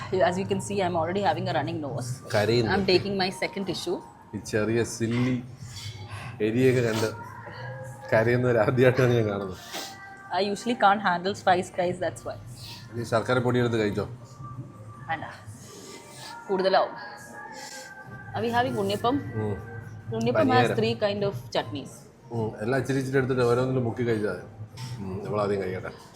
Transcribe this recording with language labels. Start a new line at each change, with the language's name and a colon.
English: As you can see, I'm already having a running nose. I'm taking my second tissue.
Malayalam: ഈ ചെറിയ silly ഏരിയയൊക്കെ കണ്ട് കരയുന്നവർ ആദ്യമായിട്ടാണ് ഞാൻ കാണുന്നത്.
English: I usually can't handle spice, guys. That's why.
Malayalam: ഈ ശർക്കര പൊടി എടുത്ത് കഴിച്ചോ? വേണ്ട, കൂടുതലാവും.
English: Are we having unniyappam? Unniyappam has 3 kind of chutneys.
Malayalam: എല്ലാം ഇച്ചിരി എടുത്തിട്ട് ഓരോന്നിലും മുക്കി കഴിച്ചാൽ നമ്മളാദ്യം കഴിക്കട്ടെ.